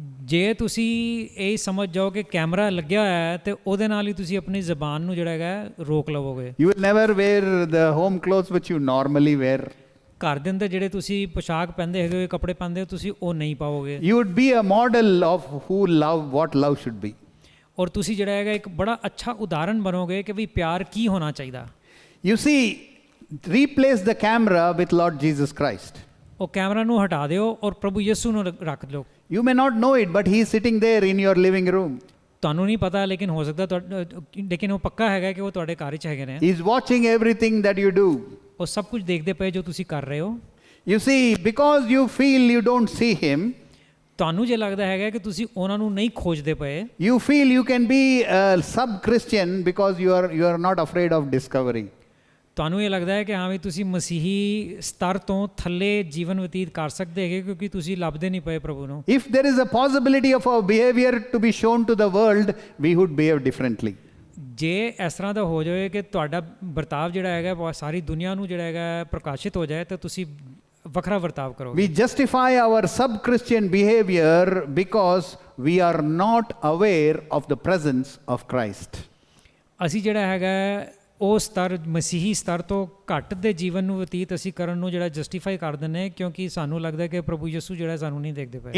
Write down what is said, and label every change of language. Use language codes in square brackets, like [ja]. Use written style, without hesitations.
[pa] ਜੇ ਤੁਸੀਂ ਇਹ ਸਮਝ ਜਾਓ ਕਿ ਕੈਮਰਾ ਲੱਗਿਆ ਹੋਇਆ ਹੈ ਤੇ ਉਹਦੇ ਨਾਲ ਹੀ ਤੁਸੀਂ ਆਪਣੀ ਜ਼ਬਾਨ ਨੂੰ ਜਿਹੜਾ ਹੈਗਾ ਰੋਕ ਲਵੋਗੇ। [en] You will never wear the home clothes which you normally wear. [pa] ਘਰ ਦੇ ਅੰਦਰ ਜਿਹੜੇ ਤੁਸੀਂ ਪੋਸ਼ਾਕ ਪਹਿਨਦੇ ਹੈਗੇ, ਕੱਪੜੇ ਪਾਉਂਦੇ ਹੋ, ਤੁਸੀਂ ਉਹ ਨਹੀਂ ਪਾਓਗੇ। [en] You would be a model of what love should be. [pa] ਔਰ ਤੁਸੀਂ ਜਿਹੜਾ ਹੈਗਾ ਇੱਕ ਬੜਾ ਅੱਛਾ ਉਦਾਹਰਨ ਬਣੋਗੇ ਕਿ ਵੀ ਪਿਆਰ ਕੀ ਹੋਣਾ ਚਾਹੀਦਾ। [en] You see, replace the camera with Lord Jesus Christ. [pa] ਉਹ ਕੈਮਰਾ ਨੂੰ ਹਟਾ ਦਿਓ ਔਰ ਪ੍ਰਭੂ ਯਿਸੂ ਨੂੰ ਰੱਖ ਲਓ। [en] You may not know it, but he is sitting there in your living room. [pa] ਤੁਹਾਨੂੰ ਨਹੀਂ ਪਤਾ ਲੇਕਿਨ ਹੋ ਸਕਦਾ ਲੇਕਿਨ ਉਹ ਪੱਕਾ ਹੈਗਾ ਕਿ ਉਹ ਤੁਹਾਡੇ ਘਰ 'ਚ ਹੈਗੇ ਨੇ। [en] He is watching everything that you do. [pa] ਉਹ ਸਭ ਕੁਝ ਦੇਖਦੇ ਪਏ ਜੋ ਤੁਸੀਂ ਕਰ ਰਹੇ ਹੋ। [en] You see, because you feel you don't see him, [pa] ਤੁਹਾਨੂੰ ਜੇ ਲੱਗਦਾ ਹੈਗਾ ਕਿ ਤੁਸੀਂ ਉਹਨਾਂ ਨੂੰ ਨਹੀਂ ਖੋਜਦੇ ਪਏ, [en] You feel you can be a sub-Christian because you are not afraid of discovery. [pa] ਤੁਹਾਨੂੰ ਇਹ ਲੱਗਦਾ ਹੈ ਕਿ ਹਾਂ ਵੀ ਤੁਸੀਂ ਮਸੀਹੀ ਸਤਰ ਤੋਂ ਥੱਲੇ ਜੀਵਨ ਬਤੀਤ ਕਰ ਸਕਦੇ ਹੈਗੇ ਕਿਉਂਕਿ ਤੁਸੀਂ ਲੱਭਦੇ ਨਹੀਂ ਪਏ ਪ੍ਰਭੂ ਨੂੰ। [en] If there is a possibility of our behavior to be shown to the world, we would behave differently. [pa] ਜੇ ਇਸ ਤਰ੍ਹਾਂ ਦਾ ਹੋ ਜਾਵੇ ਕਿ ਤੁਹਾਡਾ ਵਰਤਾਵ ਜਿਹੜਾ ਹੈਗਾ ਸਾਰੀ ਦੁਨੀਆ ਨੂੰ ਜਿਹੜਾ ਹੈਗਾ ਪ੍ਰਕਾਸ਼ਿਤ ਹੋ ਜਾਏ ਤਾਂ ਤੁਸੀਂ ਵੱਖਰਾ ਵਰਤਾਵ ਕਰੋਗੇ। [en] We justify our sub-Christian behavior because we are not aware of the presence of Christ. [pa] ਅਸੀਂ ਜਿਹੜਾ ਹੈਗਾ ਉਹ ਸਤਰ ਮਸੀਹੀ ਸਤਰ ਤੋਂ ਘੱਟ ਦੇ ਜੀਵਨ ਨੂੰ ਬਤੀਤ ਅਸੀਂ ਕਰਨ ਨੂੰ ਜਿਹੜਾ ਜਸਟੀਫਾਈ ਕਰ ਦਿੰਦੇ ਕਿਉਂਕਿ ਸਾਨੂੰ ਲੱਗਦਾ ਕਿ ਪ੍ਰਭੂ ਯਿਸੂ ਜਿਹੜਾ ਸਾਨੂੰ ਨਹੀਂ ਦੇਖਦੇ ਪਏ।